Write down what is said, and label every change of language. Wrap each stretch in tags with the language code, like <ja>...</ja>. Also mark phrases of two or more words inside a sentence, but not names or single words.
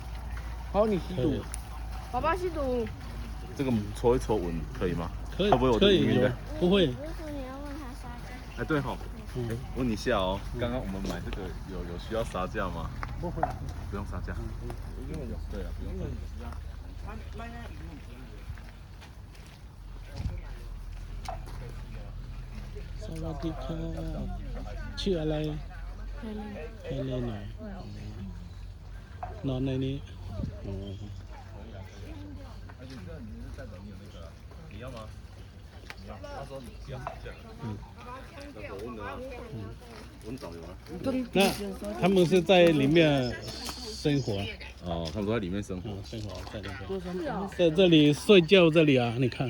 <zh>好，你吸毒。宝宝吸毒。这个搓一搓闻可以吗？可以。会不会有可以晕的？不会。如果你要问他杀价，哎，对哈。哎，问一下哦，刚刚我们买这个有需要杀价吗？不会。不用杀价。因为有。对啊，不用。</zh> <th>สวัสดีค่ะชื่ออะไรเฮเลนนอนในนี้อ๋อ</th> <zh>你要吗？你要？他说你不要这样。我问了，问导游啊。那他们是在里面生活哦，他们都在里面生活。生活在那边，在这里睡觉这里啊，你看。</zh>